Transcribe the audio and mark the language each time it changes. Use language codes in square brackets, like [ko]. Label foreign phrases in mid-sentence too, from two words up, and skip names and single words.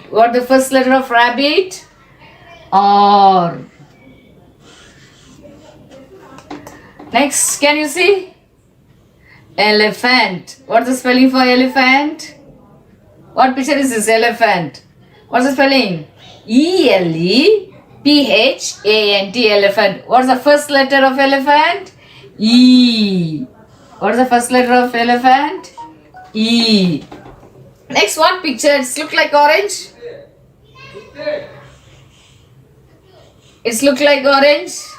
[en] What the first letter of rabbit? R. Next, can you see? Elephant. What's the spelling for elephant? What picture is this? Elephant. What's the spelling? E-L-E-P-H-A-N-T. Elephant. What's the first letter of elephant? E. What's the first letter of elephant? E. Next, what picture? It's look like orange. It's look like orange.